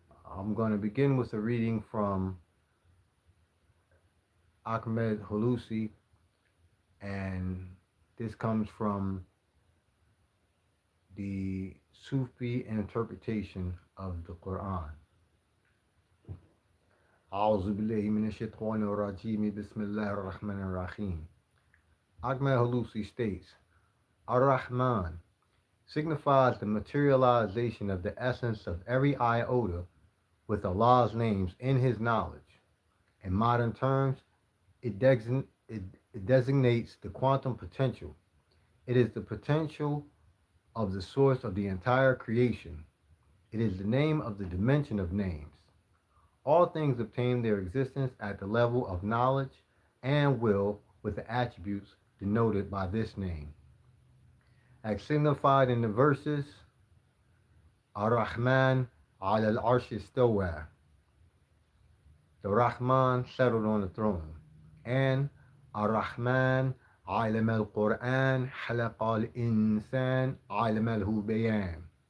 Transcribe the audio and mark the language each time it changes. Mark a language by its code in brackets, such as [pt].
[en] I'm going to begin with a reading from Ahmed Hulusi, and this comes from the Sufi interpretation of the Quran. [ar] أعوذ بالله من الشيطان الرجيم بسم الله الرحمن الرحيم. [en] Ahmed Hulusi states, Ar-Rahman signifies the materialization of the essence of every iota with Allah's names in His knowledge. In modern terms, it designates the quantum potential. It is the potential of the source of the entire creation. It is the name of the dimension of names. All things obtain their existence at the level of knowledge and will with the attributes denoted by this name. As signified in the verses, [ar] Ar-Rahman al-Arsh istawa. [en] The Rahman settled on the throne. [ar] And Ar-Rahman علم القرآن خلق الإنسان علمه بيان.